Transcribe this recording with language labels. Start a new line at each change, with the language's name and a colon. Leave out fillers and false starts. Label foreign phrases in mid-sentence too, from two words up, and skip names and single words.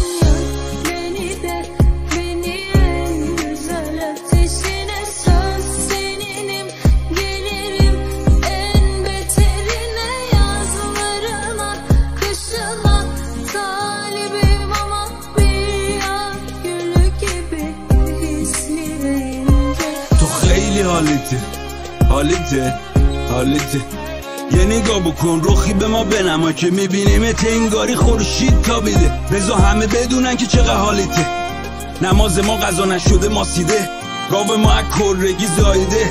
Turkish: Yan beni de beni en güzel ateşine, söz seninim gelirim en beterine. Yazlarına kışına talibim ama bir yaz gülü gibi hislerinde.
Persian: تو خیلی حالیته یه نگاه بکن رخی به ما بنما که میبینیمت انگاری خورشید تابیده. بزا همه بدونن که چقدر حالیته. نماز ما قضا نشده ماسیده، گاو ما از کرگی زایده.